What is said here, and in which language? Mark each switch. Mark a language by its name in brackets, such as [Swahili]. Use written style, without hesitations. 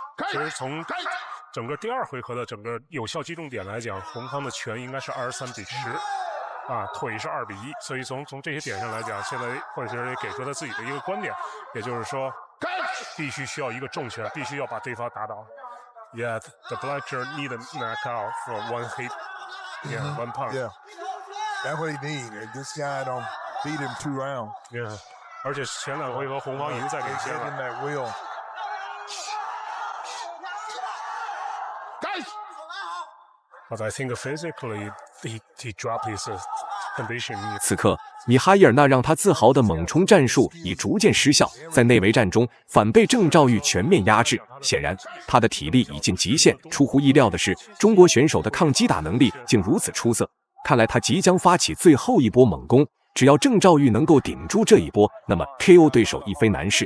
[Chinese] 其实从整个第二回合的整个有效击中点来讲，红方的拳应该是23-10，腿是2-1，所以从这些点上来讲，现在霍利芬也给出他自己的一个观点，也就是说，必须需要一个重拳，必须要把对方打倒。 [English] Yeah, the Blanchard need a knockout from one hit. Yeah, one punch. Yeah, that's what he need. This guy don't beat him 2 rounds. [Chinese] Yeah, 而且前2回合红方已经在领先了。 [English] That will. But I think physically he dropped his condition. [Chinese] 此刻，米哈伊尔那让他自豪的猛冲战术已逐渐失效，在内围战中反被郑兆玉全面压制。显然，他的体力已近极限。出乎意料的是，中国选手的抗击打能力竟如此出色。看来他即将发起最后一波猛攻。只要郑兆玉能够顶住这一波，那么 KO 对手亦非难事。